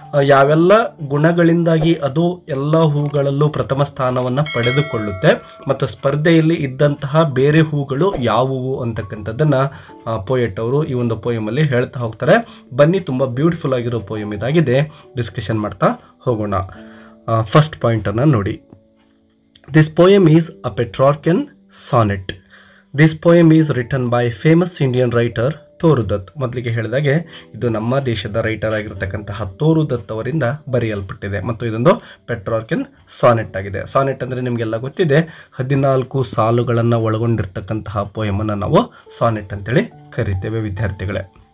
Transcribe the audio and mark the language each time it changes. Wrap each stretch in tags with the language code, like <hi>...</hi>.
<kn>ಯಾವೆಲ್ಲ ಗುಣಗಳಿಂದಾಗಿ ಅದು ಎಲ್ಲ ಹೂಗಳಲ್ಲೂ ಪ್ರಥಮ ಸ್ಥಾನವನ್ನು ಪಡೆದುಕೊಳ್ಳುತ್ತೆ ಮತ್ತು ಸ್ಪರ್ಧೆಯಲ್ಲಿ ಇದ್ದಂತಹ ಬೇರೆ ಹೂಗಳು ಯಾವುವು ಅಂತಕ್ಕಂಥದ್ದನ್ನು ಪೋಯೆಟ್ ಅವರು ಈ ಒಂದು ಪೋಯಮಲ್ಲಿ ಹೇಳ್ತಾ ಹೋಗ್ತಾರೆ. ಬನ್ನಿ, ತುಂಬ ಬ್ಯೂಟಿಫುಲ್ ಆಗಿರೋ ಪೋಯಮ್ ಇದಾಗಿದೆ, ಡಿಸ್ಕಷನ್ ಮಾಡ್ತಾ ಹೋಗೋಣ. ಫಸ್ಟ್ ಪಾಯಿಂಟನ್ನು ನೋಡಿ.</kn> <en>This poem is a Petrarchan sonnet. This poem is written by famous Indian writer Toru Dutt.</en> <kn>ಮೊದಲಿಗೆ ಹೇಳಿದಾಗೆ ಇದು ನಮ್ಮ ದೇಶದ ರೈಟರ್ ಆಗಿರ್ತಕ್ಕಂತಹ ತೋರು ದತ್ ಅವರಿಂದ ಬರೆಯಲ್ಪಟ್ಟಿದೆ ಮತ್ತು ಇದೊಂದು ಪೆಟ್ರಾರ್ಕನ್ ಸಾನೆಟ್ ಆಗಿದೆ. ಸಾನೆಟ್ ಅಂದರೆ ನಿಮಗೆಲ್ಲ ಗೊತ್ತಿದೆ, 14 ಸಾಲುಗಳನ್ನು ಒಳಗೊಂಡಿರ್ತಕ್ಕಂತಹ ಪೋಯಮನ್ನು ನಾವು ಸಾನೆಟ್ ಅಂತೇಳಿ ಕರಿತೇವೆ.</kn>